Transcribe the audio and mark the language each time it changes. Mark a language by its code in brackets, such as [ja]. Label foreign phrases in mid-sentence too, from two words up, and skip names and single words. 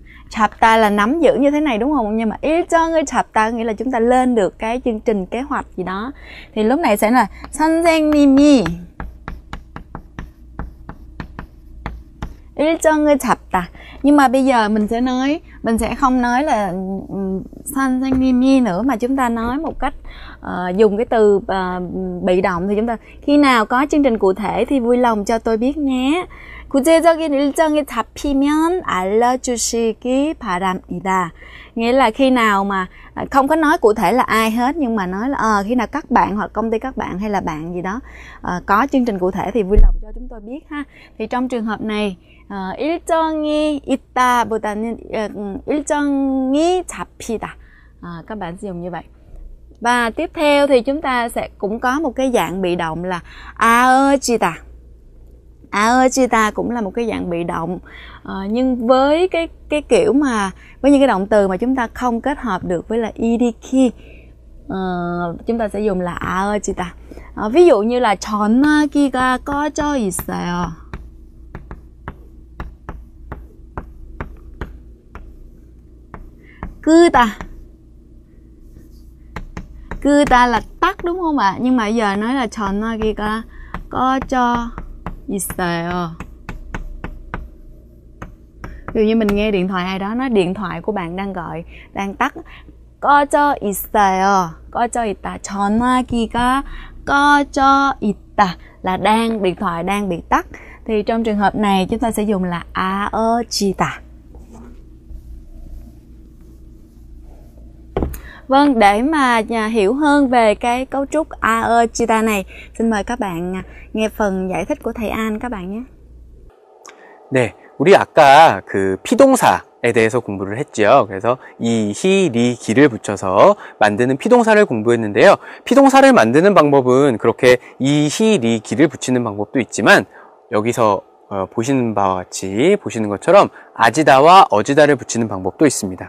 [vi] 잡다 là nắm giữ như thế này đúng không? Nhưng mà [ko] 일정을 잡다 [vi] nghĩa là chúng ta lên được cái chương trình kế hoạch gì đó. Thì lúc này sẽ là [ko] 선생님이 일정을 잡다. [vi] Nhưng mà bây giờ mình sẽ không nói là 선생님이 nữa, mà chúng ta nói một cách dùng cái từ bị động. Thì chúng ta khi nào có chương trình cụ thể thì vui lòng cho tôi biết nhé. [ko] 구체적인 일정이 잡히면 알려주시기 바랍니다. [vi] Nghĩa là khi nào mà không có nói cụ thể là ai hết, nhưng mà nói là khi nào các bạn hoặc công ty các bạn hay là bạn gì đó có chương trình cụ thể thì vui lòng cho chúng tôi biết ha. Thì trong trường hợp này [ko] 일정이 있다보다는 일정이 잡히다. [vi] Các bạn sử dụng như vậy. Và tiếp theo thì chúng ta sẽ cũng có một cái dạng bị động là 아어지다. 아어지다 cũng là một cái dạng bị động, nhưng với cái kiểu mà với những cái động từ mà chúng ta không kết hợp được với là 이리키, chúng ta sẽ dùng là 아어지다. Ví dụ như là [ko] 전화기가 꺼져 있어요. [vi] 끄다 là tắt đúng không ạ? Nhưng mà giờ nói là [ko] 전화기가 꺼져 있어요. [vi] Ví dụ như mình nghe điện thoại ai đó nói điện thoại của bạn đang gọi, đang tắt. [ko] 꺼져 있어요. 꺼져 있다. 전화기가 꺼져 있다 [vi] là điện thoại đang bị tắt. Thì trong trường hợp này chúng ta sẽ dùng là 아어지다. Vâng, để mà hiểu hơn về cái cấu trúc 아어지다 này, xin mời các bạn nghe phần giải thích của thầy An các bạn nhé. [ko] 네, 우리 아까 그 피동사에 대해서 공부를 했죠. 그래서 이, 히, 리, 기를 붙여서 만드는 피동사를 공부했는데요. 피동사를 만드는 방법은 그렇게 이, 히, 리, 기를 붙이는 방법도 있지만 여기서 보시는 바와 같이 보시는 것처럼 아지다와 어지다를 붙이는 방법도 있습니다.